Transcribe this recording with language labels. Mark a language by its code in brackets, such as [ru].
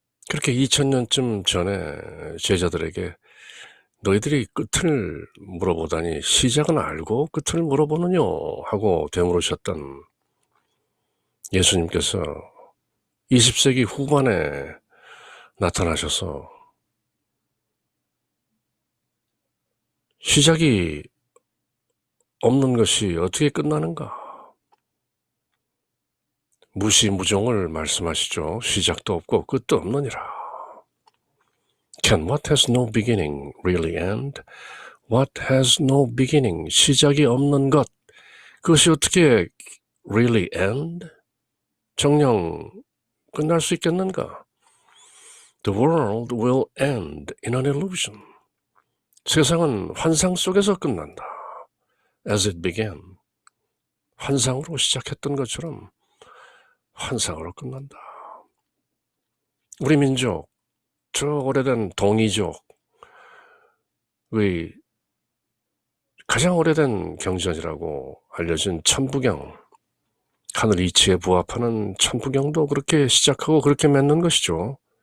[ko] 그렇게 2000년쯤 전에 제자들에게 너희들이 끝을 물어보다니 시작은 알고 끝을 물어보느냐 하고 되물으셨던 예수님께서 20세기 후반에 나타나셔서 시작이 없는 것이 어떻게 끝나는가? 무시무종을 말씀하시죠. 시작도 없고 끝도 없느니라. [en] Can what has no beginning really end? What has no beginning, [ko] 시작이 없는 것, 그것이 어떻게 [en] really end? [ko] 정녕 끝날 수 있겠는가? [en] The world will end in an illusion. [ko] 세상은 환상 속에서 끝난다. [en] As it began. [ko] 환상으로 시작했던 것처럼 환상으로 끝난다. 우리 민족, 저 오래된 동이족의 가장 오래된 경전이라고 알려진 천부경, 하늘 이치에 부합하는 천부경도 그렇게 시작하고 그렇게 맺는 것이죠.